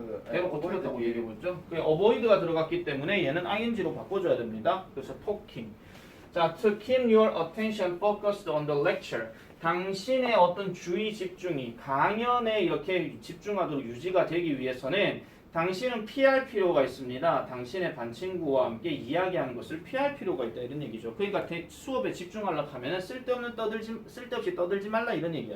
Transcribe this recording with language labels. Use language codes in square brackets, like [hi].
[ko] 대놓고 틀렸다고 얘기해보죠. 어보이드가 들어갔기 때문에 얘는 ing로 바꿔줘야 됩니다. 그래서 talking. [en] 자, to keep your attention focused on the lecture. [ko] 당신의 어떤 주의 집중이 강연에 이렇게 집중하도록 유지가 되기 위해서는 당신은 피할 필요가 있습니다. 당신의 반 친구와 함께 이야기하는 것을 피할 필요가 있다 이런 얘기죠. 그러니까 수업에 집중하려고 하면은 쓸데없이 떠들지 말라 이런 얘기야.